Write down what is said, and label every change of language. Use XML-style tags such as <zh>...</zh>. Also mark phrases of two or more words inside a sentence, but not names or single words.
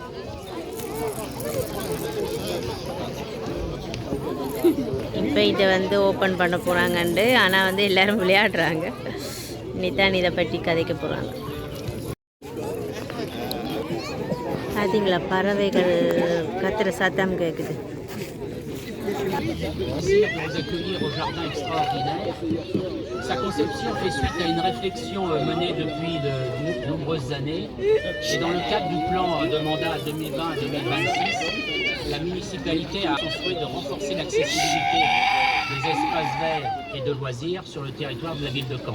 <ta>இப்போ இதை வந்து ஓப்பன் பண்ண போகிறாங்கண்டு. ஆனால் வந்து எல்லோரும் விளையாடுறாங்க. இனிதான் இதை பற்றி கதைக்க போகிறாங்க. பார்த்தீங்களா, பறவைகள் கத்துற சத்தம் கேட்குது.</ta> <fr>Merci pour nous accueillir au jardin extraordinaire. Sa conception fait suite à une réflexion menée depuis de nombreuses années. Et dans le cadre du plan de mandat 2020 à 2026, la municipalité a son souhait de renforcer l'accessibilité des espaces verts et de loisirs sur le territoire de la ville de Caen.</fr>